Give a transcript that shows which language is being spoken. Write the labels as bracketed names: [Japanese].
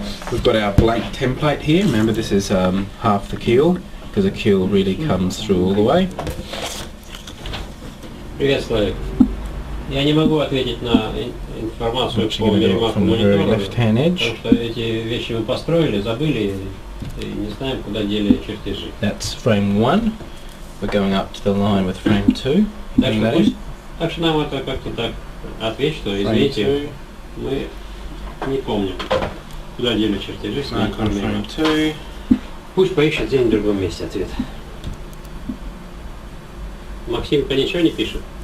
[English] We've got our blank template here. Remember, this is half the keel, because the keel really comes through all the way. [Russian] Привет, Славик. Я не могу ответить на информацию по миримаку монитора, потому что эти вещи мы построили, забыли и не знаем, куда дели чертежи. [English] That's frame 1. We're going up to the line with frame 2. [Russian] Так что нам это как-то так ответь, что извините, мы не помним, куда дели чертежи с ними. Пусть поищет где-нибудь в другом месте ответ. Максимка ничего не пишет.